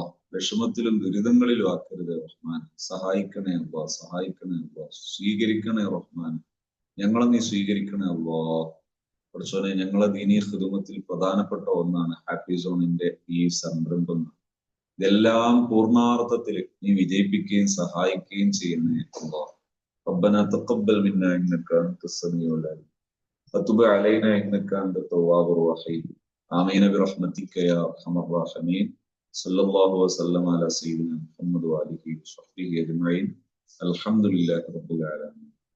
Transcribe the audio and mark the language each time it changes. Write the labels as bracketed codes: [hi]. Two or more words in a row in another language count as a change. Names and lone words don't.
[ml] വിഷമത്തിലും ദുരിതങ്ങളിലും ആക്കരുതേ റഹ്മാൻ. സഹായിക്കണേ അല്ലാഹ്, സഹായിക്കണേ അല്ലാഹ്. സ്വീകരിക്കണേ റഹ്മാൻ. ഞങ്ങളെ നീ സ്വീകരിക്കണേ അല്ലാഹ്. പടച്ചോനെ, ഞങ്ങളെ ദീനീ ഖിദ്മത്തിൽ പ്രധാനപ്പെട്ട ഒന്നാണ് ഹാഫിസോണിന്റെ ഈ സംരംഭം. ഇതെല്ലാം പൂർണ്ണാർത്ഥത്തിൽ നീ വിജയിപ്പിക്കുകയും സഹായിക്കുകയും ചെയ്യുന്നേ അല്ലാഹ്. [ar] ربنا تقبل منا انك انت السميع العليم وتب علينا انك انت التواب الرحيم. آمين برحمتك يا ارحم الراحمين. صلى الله وسلم على سيدنا محمد وآله وصحبه اجمعين. الحمد لله رب العالمين.